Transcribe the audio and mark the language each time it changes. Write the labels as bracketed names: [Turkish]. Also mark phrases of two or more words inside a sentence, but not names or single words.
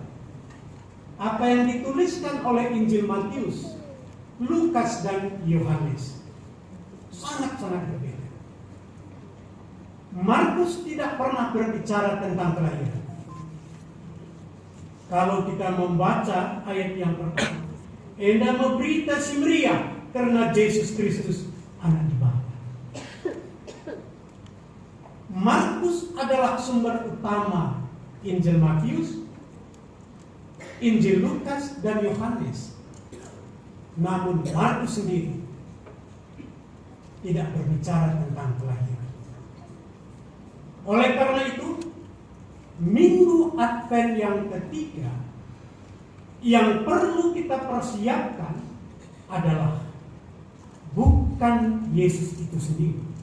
[Indonesian] Apa yang dituliskan oleh Injil Matius, Lukas dan Yohanes sangat-sangat berbeda. Markus tidak pernah berbicara tentang kelahiran. Kalau kita membaca ayat yang pertama, Enda memberita si Maria karena Yesus Kristus anak di Bapa. Markus adalah sumber utama Injil Matius, Injil Lukas dan Yohanes. Namun Markus sendiri tidak berbicara tentang kelahiran. Oleh karena itu, minggu Advent yang ketiga yang perlu kita persiapkan adalah bukan Yesus itu sendiri.